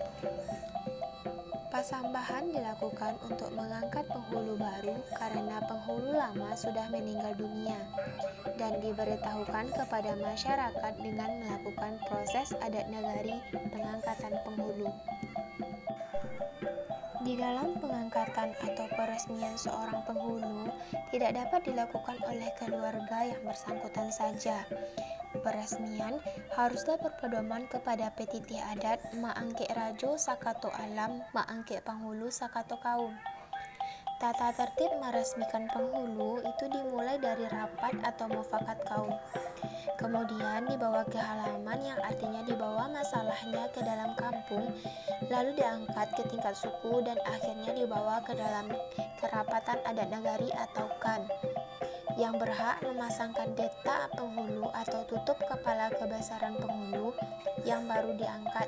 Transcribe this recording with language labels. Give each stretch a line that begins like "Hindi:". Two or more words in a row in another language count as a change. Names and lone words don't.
Indonesian: Pasambahan dilakukan untuk mengangkat penghulu baru karena penghulu lama sudah meninggal dunia dan diberitahukan kepada masyarakat dengan melakukan proses adat nagari pengangkatan penghulu. Di dalam pengangkatan atau peresmian seorang penghulu tidak dapat dilakukan oleh keluarga yang bersangkutan saja. Peresmian haruslah berpedoman kepada Petitih Adat
Minangkabau: Maangke Rajo Sakato Alam Maangke Penghulu Sakato Kaum.
Indonesian: Tata tertib meresmikan penghulu itu dimulai dari rapat atau mufakat kaum. Kemudian dibawa ke halaman, yang artinya dibawa masalahnya ke dalam kampung, lalu diangkat ke tingkat suku dan akhirnya dibawa ke dalam kerapatan adat nagari atau kan, yang berhak memasangkan detak penghulu atau tutup kepala kebesaran penghulu yang baru diangkat.